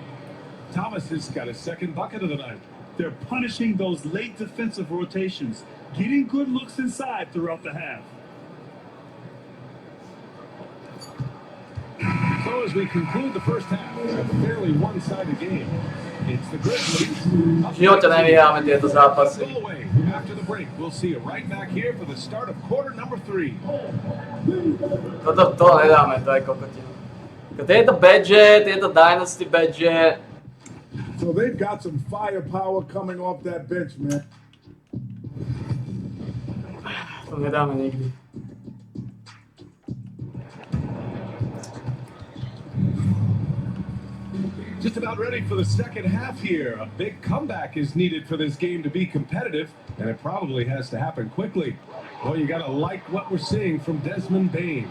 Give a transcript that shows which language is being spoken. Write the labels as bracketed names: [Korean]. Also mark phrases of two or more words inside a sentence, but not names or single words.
[English] Thomas has got his second bucket of the night. They're punishing those late defensive rotations, getting good looks inside throughout the half. So as we conclude the first half, it's a fairly one-sided game. It's the Grizzlies. [Slovak] V živote nevyhráme tieto zápasy. [English] Go away. After the break, we'll see you right back here for the start of quarter number 3. [Slovak] To nedáme, to je kokotina. Tieto badge, tieto Dynasty badge. [English] So they've got some firepower coming off that bench, man. [Slovak] To nedáme nikdy. [English] Just about ready for the second half here. A big comeback is needed for this game to be competitive, and it probably has to happen quickly. Well, you gotta like what we're seeing from Desmond Bane.